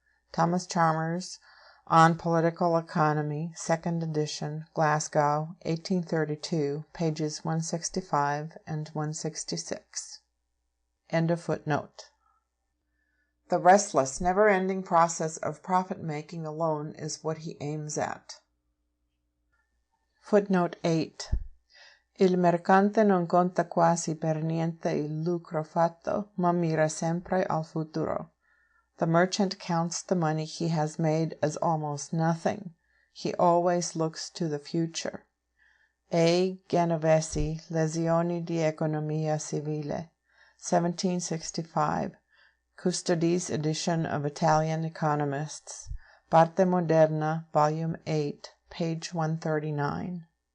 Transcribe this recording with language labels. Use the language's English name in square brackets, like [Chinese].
[English] Thomas Chalmers, On Political Economy, 2nd edition, Glasgow, 1832, pages 165 and 166. End of footnote. The restless, never-ending process of profit-making alone is what he aims at. Footnote 8. [Italian] Il mercante non conta quasi per niente il lucro fatto, ma mira sempre al futuro. [English] The merchant counts the money he has made as almost nothing. He always looks to the future. A. Genovesi, Lezioni di Economia Civile, 1765, Custodi's edition of Italian Economists, Parte Moderna, Volume 8, page 139.